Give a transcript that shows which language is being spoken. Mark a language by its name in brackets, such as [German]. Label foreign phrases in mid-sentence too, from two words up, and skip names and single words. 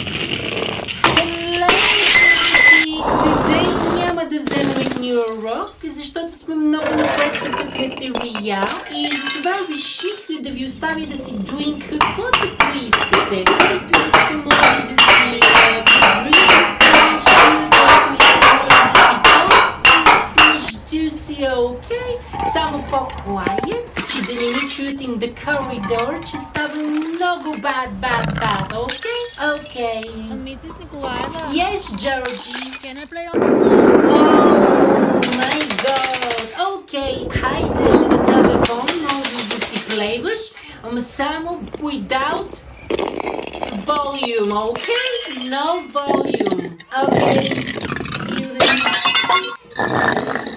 [Bulgarian] Today няма да вземем един урок, защото сме много напред в кафетерия и затова реших да ви оставя да си doing каквото поискате. Който иска може да си окей? Само по-quiet, че да не ни чуят [English] in the corridor, [Bulgarian] че става много bad, окей? Окей. [English] Mrs. Николаева, Yes, Georgie. can I play on the phone? Oh my god. Окей, хайде on the telephone, [Bulgarian] може да си плейваш, ама само [English] without volume, okay? No volume. Okay, students.